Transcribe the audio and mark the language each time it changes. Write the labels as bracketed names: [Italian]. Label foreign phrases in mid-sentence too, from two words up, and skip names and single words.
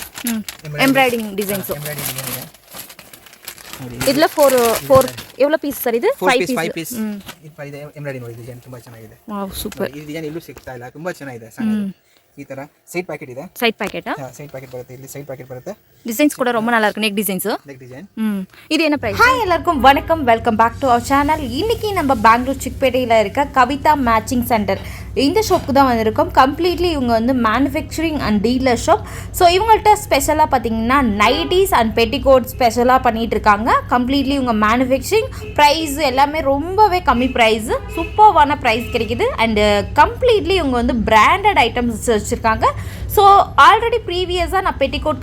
[English] embroidering designs [Kannada] ಇದೆಲ್ಲ 4 ಎவ்வளவு ಪೀಸ್ ಸರ್ ಇದು 5 ಪೀಸ್ ಇದು ಎಂಬ್ರಾಯ್ಡಿಂಗ್ ನೋಡಿ ಡಿಸೈನ್ ತುಂಬಾ ಚೆನ್ನಾಗಿದೆ [English] wow super [Kannada] ಈ ಡಿಸೈನ್ ಎಲ್ಲೂ ಸಿಗ್ತಾ ಇಲ್ಲ ತುಂಬಾ ಚೆನ್ನಾಗಿದೆ ಸಣ್ಣ ಈ ತರ [English] side packet [Kannada] ಇದೆ [English] side packet side packet [Kannada] ಬರುತ್ತೆ ಇಲ್ಲಿ [English] side packet [Kannada] ಬರುತ್ತೆ [Tamil] டிசைன்ஸ் கூட ரொம்ப நல்லா இருக்கு [English] neck designs [Tamil] இது என்ன பிரைஸ் ஹாய் எல்லாருக்கும் வணக்கம் [English] welcome back to our channel [Tamil] இன்னைக்கு நம்ம பெங்களூர் சிக்பேட்டையில் இருக்க கவிதா மேட்சிங் சென்டர் இந்த ஷாப்புக்கு தான் வந்திருக்கோம் கம்ப்ளீட்லி இவங்க வந்து [English] manufacturing and dealer shop so [Tamil] இவங்கள்ட்ட ஸ்பெஷலாக பார்த்தீங்கன்னா [English] nighties and petticoat [Tamil] ஸ்பெஷலாக பண்ணிட்டு இருக்காங்க கம்ப்ளீட்லி இவங்க [English] manufacturing price [Tamil] எல்லாமே ரொம்பவே கம்மி ப்ரைஸ் சூப்பர்வான ப்ரைஸ் கிடைக்குது அண்டு கம்ப்ளீட்லி இவங்க வந்து [English] branded items [Tamil] வச்சுருக்காங்க [English] so already [Tamil] ப்ரீவியஸாக நான் பெட்டிகோட்